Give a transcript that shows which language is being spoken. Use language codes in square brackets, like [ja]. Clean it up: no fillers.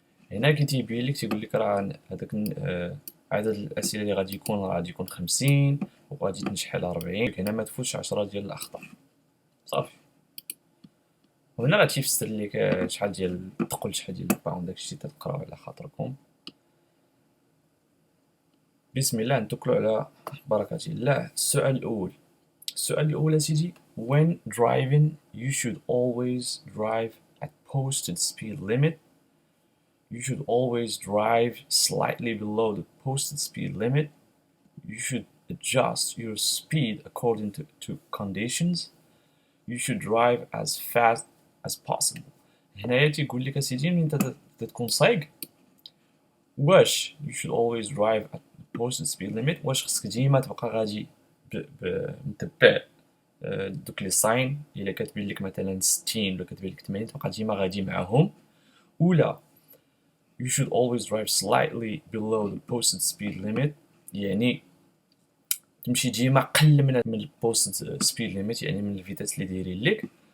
[ar] هنا كي تيبين لك تيقول لك راه هذاك عدد الأسئلة اللي غادي يكون 50 وغادي تنجح على 40. هنا ما تفوتش 10 ديال الأخطاء. صافي، وهنا راه تيفسر لك شحال ديال الثقل، شحال ديال الباوند، داكشي تتقراو على خاطركم. بسم الله، نتوكلوا على بركة الله. السؤال الأول سيدي: [en] when driving you should always drive at posted speed limit. You should always drive slightly below the posted speed limit. You should adjust your speed according to conditions. You should drive as fast as possible. [ar] هنايا تيقول لك اسيدي ملي انت تكون سايق، واش [en] you should always drive at the posted speed limit، [ar] واش خصك ديما تبقى غادي متبع دوك لي ساين، الا كتبين لك مثلا 60 ولا كتبين لك 80 تبقى ديما غادي معاهم، ولا [en] you should always drive slightly below the posted speed limit، [ar] يعني تمشي ديما قل من البوستد سبيد ليميت، يعني من الفيتاس اللي دايرين لك.